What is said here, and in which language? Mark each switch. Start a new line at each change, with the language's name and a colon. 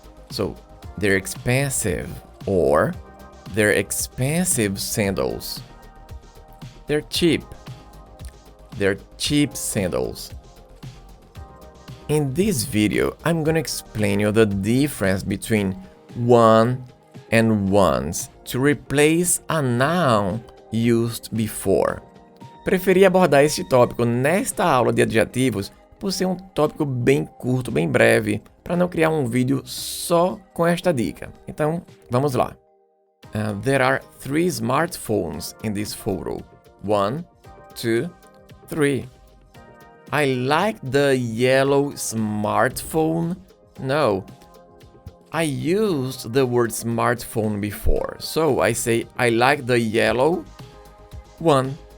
English: So, they're expensive, or they're expensive sandals. They're cheap. They're cheap sandals. In this video, I'm gonna explain you the difference between one and ones to replace a noun used before.
Portuguese: Preferi abordar este tópico nesta aula de adjetivos por ser um tópico bem curto, bem breve, para não criar um vídeo só com esta dica. Então, vamos lá.
English: There are 3 smartphones in this photo. 1, 2, 3. I like the yellow smartphone. No, I used the word smartphone before, so I say I like the yellow one.